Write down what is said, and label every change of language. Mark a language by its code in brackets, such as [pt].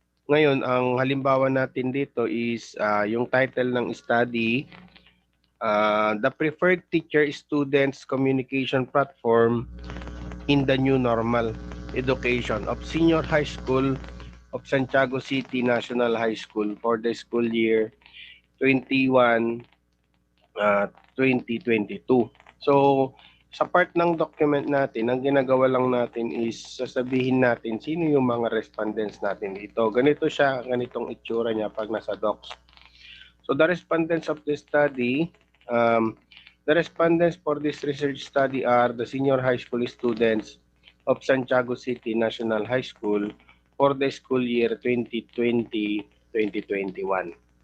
[tl] Ngayon, ang halimbawa natin dito is yung title ng [en] study, The Preferred Teacher-Students Communication Platform in the New Normal Education of Senior High School of Santiago City National High School for the school year 21 2022. [tl] So, sa part ng document natin, ang ginagawa lang natin is sasabihin natin sino yung mga respondents natin dito. Ganito siya, ganitong itsura niya pag nasa docs. [en] So, the respondents of this study, the respondents for this research study are the senior high school students of Santiago City National High School for the school year 2020-2021.